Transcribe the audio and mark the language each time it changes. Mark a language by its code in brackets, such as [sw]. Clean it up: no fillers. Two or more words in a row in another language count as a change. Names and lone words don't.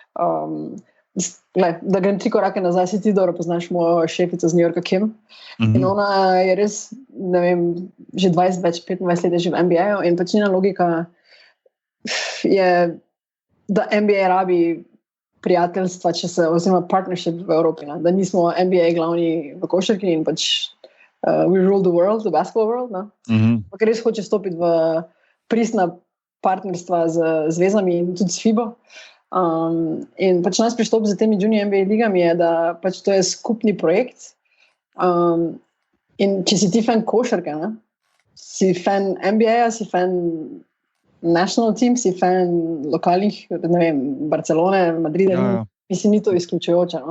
[sl] Da grem 3 korake nazaj, si ti dobro poznaš mojo šefico z New Yorka, Kim, in ona je res, ne vem, že 25 let je že v NBA-ju in pač njena logika je, da NBA rabi prijateljstva, oziroma partnership v Evropi, ne? Da nismo NBA glavni v košarki in pač [en] we rule the world, the basketball world, [sl] ne? Ker res hoče stopiti v pristna partnerstva z zvezami in tudi s FIBO. In pač nas pristop za temi junior NBA ligami je, da pač to je skupni projekt. In če si ti fan košarke, ne? Si fan NBA-ja, si fan [en] national team, [sl] si fan lokalnih, ne vem, Barcelone, Madrida, mislim, ni to izključujoče, no?